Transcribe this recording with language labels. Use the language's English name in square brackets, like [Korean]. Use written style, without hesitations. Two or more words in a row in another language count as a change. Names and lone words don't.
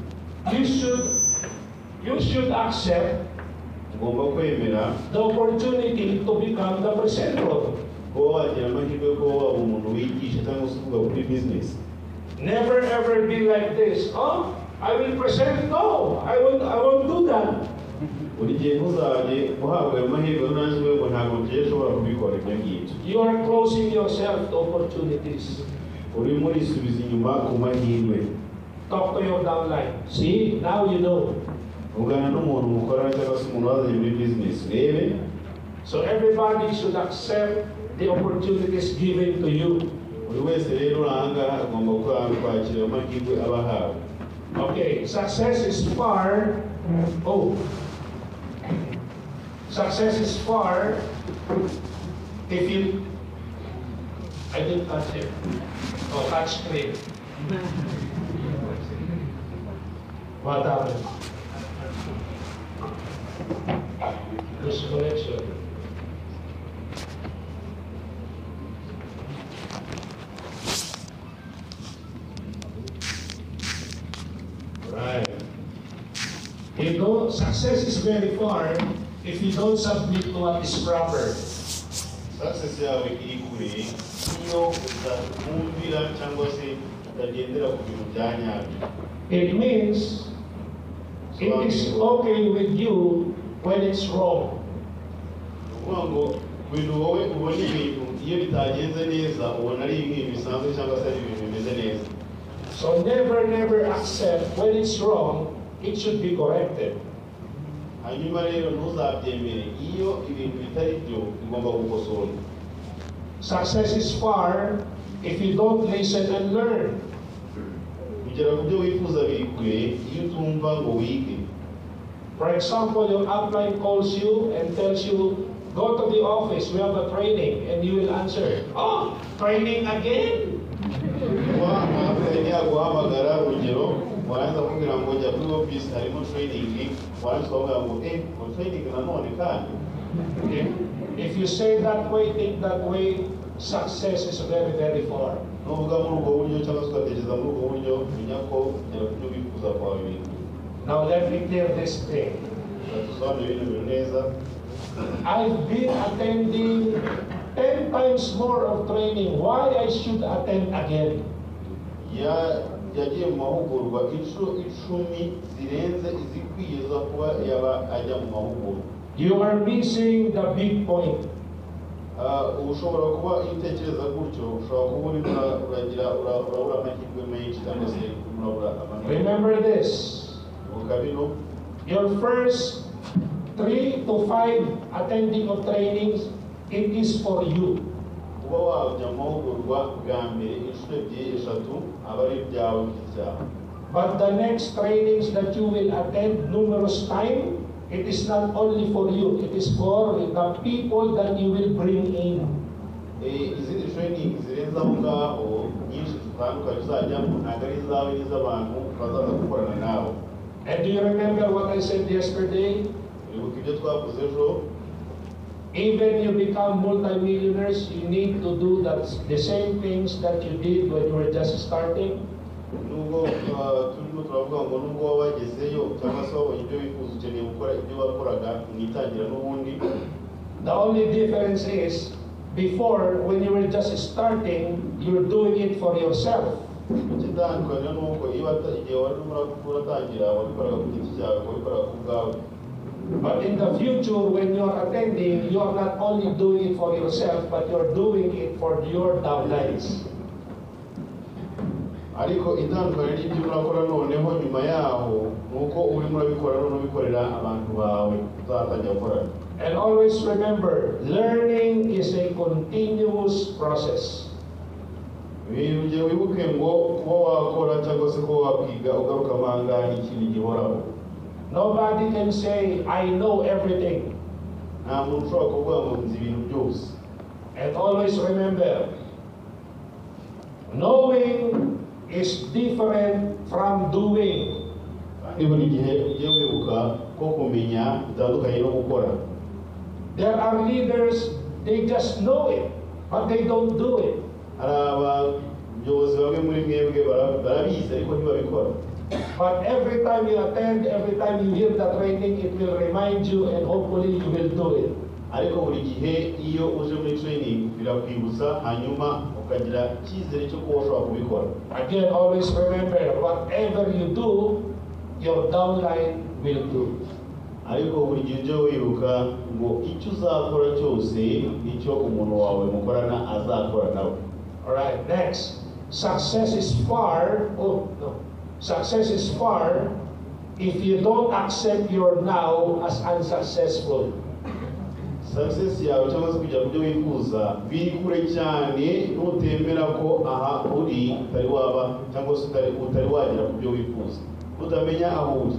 [English] You should accept [Kinyarwanda] Ugomba kwemera [English] the opportunity to become the presenter. [Kinyarwanda] kuba wagira amahirwe ko waba umuntu wigisha cyangwa se uvuga kuri business. [English] Never ever be like this. Oh, I will present. No, I won't do that. [Kinyarwanda] Buri gihe ntuzajye uhabwa ayo mahirwe unanjwe ngo ntabwo ngiye ushobora kubikora ibyo ngibyo. [English] You are closing yourself to opportunities. [Kinyarwanda] Urimo urisubiza inyuma ku mahirwe. [English] Talk to your downline. See, now you know. [Kinyarwanda] Ugana n'umuntu mukorana cyangwa se umuntu wazanye muri business urebe. [English] So everybody should accept the opportunities given to you. [Kinyarwanda] buri wese rero ahangaha agomba kwakira amahirwe aba ahawe. [English] Okay, success is far. Oh, success is far if you. I didn't touch it. Oh, touch screen. What happened? This connection. Right. You know, success is very far if you don't submit to what is proper. [Kinyarwanda] Success yawe iri kure iyo utamwumvira cyangwa se utagendera ku bintu bya nyabyo. [English] It means it is okay with you when it's wrong. [Kinyarwanda] Ukuvuga ngo ibintu wowe ubona ibintu iyo bitagenze neza ubona ari ibintu bisanzwe cyangwa se ari ibintu bimeze neza. [English] So never accept when it's wrong, it should be corrected. [Kinyarwanda] Hanyuma rero ntuzabyemere iyo ibintu bitari byo bigomba gukosorwa. [English] Success is far if you don't listen and learn. [Kinyarwanda] Kugera ku byo wifuza biri kure iyo utumva ngo wige. [English] For example, your upline calls you and tells you, go to the office, we have a training, and you will answer, oh, training again? [Kinyarwanda] Guhamagara urugero warangiza kugira ngo jya kuri office harimo training warangiza kuvuga ngo training nanone kandi. [English] Okay. If you say that way, think that way, success is very far. [Kinyarwanda] Nuvuga muri ubwo buryo cyangwa se ugatekereza muri ubwo buryo menya ko kugera ku byo wifuza kwawe biri. [English] Now let me clear this thing. [Kinyarwanda] Tusobanure ibintu biri neza. [English] I've been attending 10 times more of training. Why I should attend again? [Kinyarwanda] Yagiye mu mahugurwa inshuro 10 zirenze izikwiye zo kuba yaba ajya mu mahugurwa. [English] You are missing the big point. [Kinyarwanda] Ushobora kuba itekereza gutyo ushobora kuba urabura amahirwe menshi cyangwa se urabura amahirwe. [English] Remember this. Your first 3 to 5 attending of trainings, it is for you. [Kinyarwanda] Kuba wajya mu mahugurwa bwa mbere inshuro 2-3 aba ari ibyawe by'icyaha. [English] But the next trainings that you will attend numerous times, it is not only for you, it is for the people that you will bring in. [Kinyarwanda] Izindi training zirenze aho ngaho nyinshi zitandukanye uzajyamo ntabwo ari izawe n'iz'abantu bazaza gukorana nawe. [English] And do you remember what I said yesterday? [Kinyarwanda] Wibuka ibyo twavuze ejo. [English] Even you become multimillionaires, you need to do the same things that you did when you were just starting. [Kinyarwanda] Nubwo turimo turavuga ngo nubwo waba wagezeyo cyangwa se wabonye ibyo wifuza ukeneye gukora ibyo wakoraga mu itangira n'ubundi. [English] The only difference is, before, when you were just starting, you were doing it for yourself. [Kinyarwanda] Ikitandukanye nuko igihe wari uratangira wabikoraga ku giti cyawe, wabikoraga ku bwawe. [English] But in the future, when you are attending, you are not only doing it for yourself, but you are doing it for your downlines. [Kinyarwanda] Ariko itandukanye n'ibyo urakora noneho nyuma yaho nuko urimo urabikora none ubikorera abantu bawe uzatangira gukorana. [English] And always remember, learning is a continuous process. [Kinyarwanda] Ujye wibuke ngo kuba wakora cyangwa se kuba wakwiga ugaruka amanga ni ikintu gihoraho. [English] Nobody can say, I know everything. [Kinyarwanda] Nta muntu ushobora kuvuga ngo nzi ibintu byose. [English] And always remember, knowing is different from doing. [Kinyarwanda] Kandi buri gihe ujye wibuka ko kumenya bitandukanye no gukora. [English] There are leaders, they just know it, but they don't do it. [Kinyarwanda] Hari abayobozi bamwe muri mwebwe barabizi ariko ntibabikora. [English] But every time you attend, every time you hear the training, it will remind you and hopefully you will do it. [Kinyarwanda] Ariko buri gihe iyo uje muri training birakwibutsa hanyuma ukagira icyizere cyo kuba ushobora kubikora. [English] Again, always remember, whatever you do, your downline will do. [Kinyarwanda] Ariko buri gihe ujye wibuka ngo icyo uzakora cyose nicyo umuntu wawe mukorana azakora nawe. [English] Alright, next. Success is far, success is far if you don't accept your now as unsuccessful. [Kinyarwanda] success yawe cyangwa se kugera ku byo wifuza biri kure cyane nutemera ko aha uri utari waba cyangwa se utari wagera ku byo wifuza utamenya aho uri.